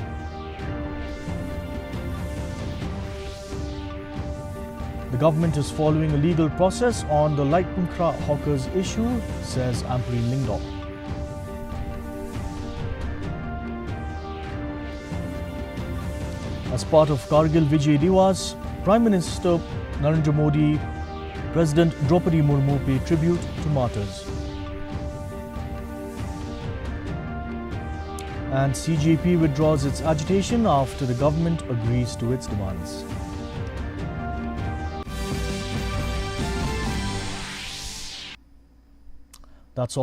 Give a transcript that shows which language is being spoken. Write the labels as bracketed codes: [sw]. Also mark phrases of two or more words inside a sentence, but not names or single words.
[en] The government is following a legal process on the Lightenkra hawkers issue, says Amperine Lingdor. As part of Kargil Vijay Diwas, Prime Minister Narendra Modi, President Draupadi Murmu pay tribute to martyrs. And CJP withdraws its agitation after the government agrees to its demands. That's all the news we have today.